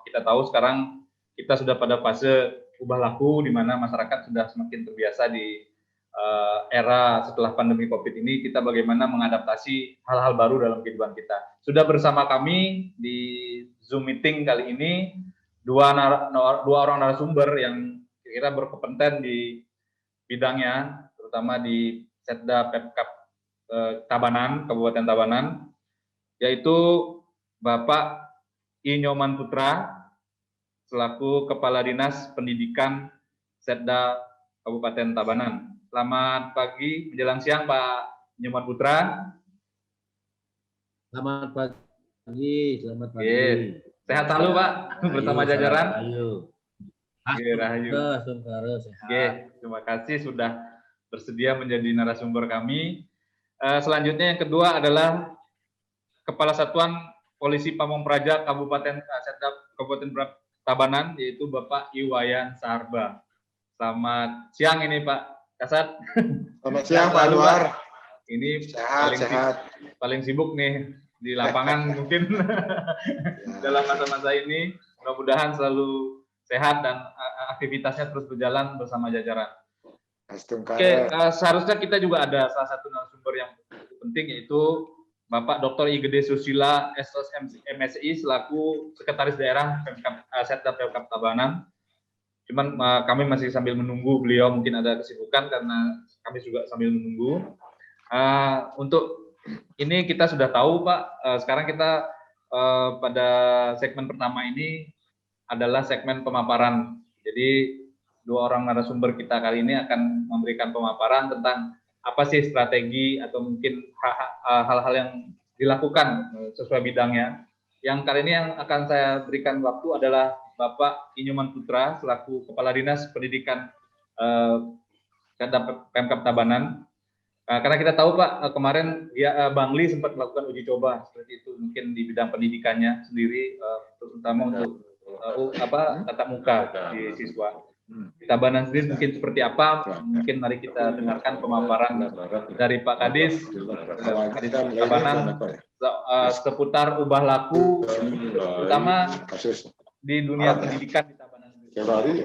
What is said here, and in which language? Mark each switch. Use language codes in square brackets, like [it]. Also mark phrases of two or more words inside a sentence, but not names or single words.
[id] Kita tahu sekarang kita sudah pada fase ubah laku, di mana masyarakat sudah semakin terbiasa di era setelah pandemi COVID ini. Kita bagaimana mengadaptasi hal-hal baru dalam kehidupan kita. Sudah bersama kami di Zoom meeting kali ini dua orang narasumber yang kira-kira berkompeten di bidangnya, terutama di Setda Pemkab Tabanan, Kabupaten Tabanan, yaitu Bapak I. Nyoman Putra selaku Kepala Dinas Pendidikan Setda Kabupaten Tabanan. Selamat pagi, menjelang siang Pak Nyoman Putra. Selamat pagi, selamat pagi. Sehat selalu Pak, bersama jajaran. Rahayu. Terima kasih sudah bersedia menjadi narasumber kami. Selanjutnya yang kedua adalah Kepala Satuan Polisi Pamong Praja Kabupaten Setda Kabupaten Tabanan, yaitu Bapak Iwayan Sarba. Selamat siang ini Pak Kasat. Selamat siang Pak Anwar. Ini sehat. paling sibuk nih di lapangan mungkin dalam masa-masa ini. Mudah-mudahan selalu sehat dan aktivitasnya terus berjalan bersama jajaran. Oke, seharusnya kita juga ada salah satu narasumber yang penting, yaitu Bapak Dr. I. Gede Susila, SOS MSI selaku Sekretaris Daerah Setda Pemkab Tabanan. Cuman kami masih sambil menunggu beliau, mungkin ada kesibukan karena kami juga sambil menunggu. Untuk ini kita sudah tahu Pak, sekarang kita pada segmen pertama ini adalah segmen pemaparan. Jadi dua orang narasumber kita kali ini akan memberikan pemaparan tentang apa sih strategi atau mungkin hal-hal yang dilakukan sesuai bidangnya. Yang kali ini yang akan saya berikan waktu adalah Bapak I. Nyoman Putra selaku Kepala Dinas Pendidikan Setda Pemkab Tabanan. Karena kita tahu Pak, kemarin Bangli sempat melakukan uji coba seperti itu, mungkin di bidang pendidikannya sendiri, terutama untuk tatap muka di siswa. Di Tabanan sendiri mungkin seperti apa? Mungkin mari kita dengarkan pemaparan dari Pak Kadis Tabanan seputar ubah laku, terutama di dunia pendidikan di Tabanan sendiri.